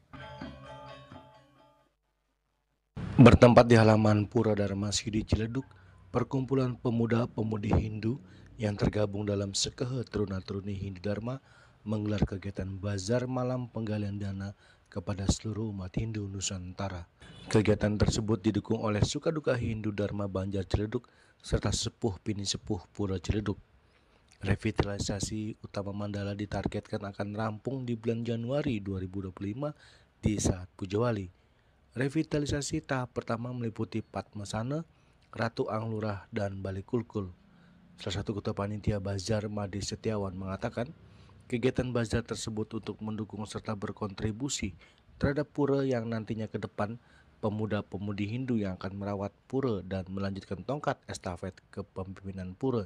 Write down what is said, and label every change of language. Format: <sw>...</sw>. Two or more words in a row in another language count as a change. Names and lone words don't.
<id>bertempat di halaman Pura Dharma Sidi Ciledug, perkumpulan pemuda-pemudi Hindu yang tergabung dalam Sekehe Truna Truni Hindu Dharma menggelar kegiatan bazar malam penggalian dana kepada seluruh umat Hindu Nusantara. Kegiatan tersebut didukung oleh Sukaduka Hindu Dharma Banjar Ciledug serta sepuh bini sepuh Pura Ciledug. Revitalisasi utama Mandala ditargetkan akan rampung di bulan Januari 2025 di saat Puja Wali. Revitalisasi tahap pertama meliputi Padmasana, Ratu Anglurah, dan Balikulkul. Salah satu ketua panitia bazar Made Setiawan mengatakan, kegiatan bazar tersebut untuk mendukung serta berkontribusi terhadap pura yang nantinya ke depan pemuda-pemudi Hindu yang akan merawat pura dan melanjutkan tongkat estafet kepemimpinan pura.</id>